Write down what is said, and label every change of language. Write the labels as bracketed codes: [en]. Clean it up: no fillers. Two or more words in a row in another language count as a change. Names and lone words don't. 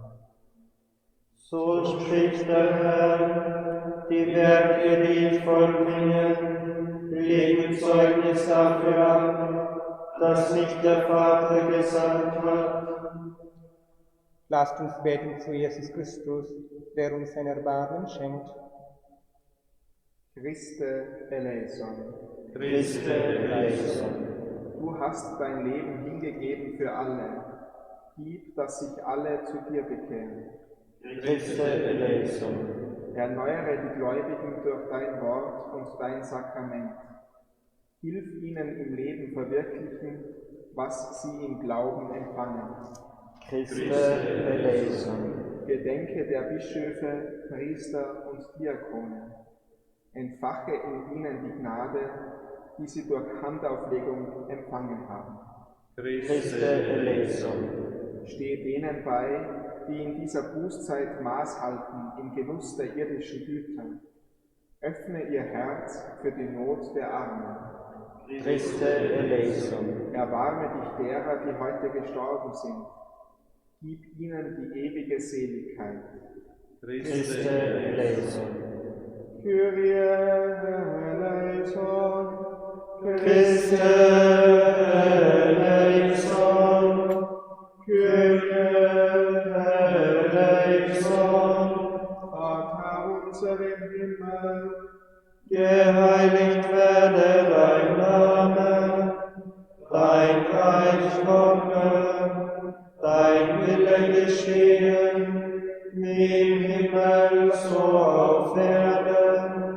[de] So spricht der Herr, die Werke, die ich vollbringe, legen Zeugnis dafür ab, dass nicht der Vater gesandt hat. Lasst uns beten zu Jesus Christus, der uns sein Erbarmen schenkt. [el] Χριστέ ελέησον. Χριστέ ελέησον. [de] Du hast dein Leben hingegeben für alle. Gib, dass sich alle zu dir bekehren. [el] Χριστέ ελέησον. [de] Erneuere die Gläubigen durch dein Wort und dein Sakrament. Hilf ihnen im Leben verwirklichen, was sie im Glauben empfangen. [el] Χριστέ ελέησον. [de] Gedenke der Bischöfe, Priester und Diakone. Entfache in ihnen die Gnade, die sie durch Handauflegung empfangen haben. [el] Χριστέ ελέησον. [de] Stehe denen bei, die in dieser Bußzeit Maß halten im Genuss der irdischen Güter. Öffne ihr Herz für die Not der Armen. [el] Χριστέ ελέησον. [de] Erbarme dich derer, die heute gestorben sind. Gib ihnen die ewige Seligkeit. [el] Χριστέ ελέησον. Κύριε ελέησον. Χριστέ ελέησον. Κύριε ελέησον. [de] Vater unser im Himmel, Geheiligt werde dein Name, dein Reich komme, dein Wille geschehe, wie im Himmel so auf Erden.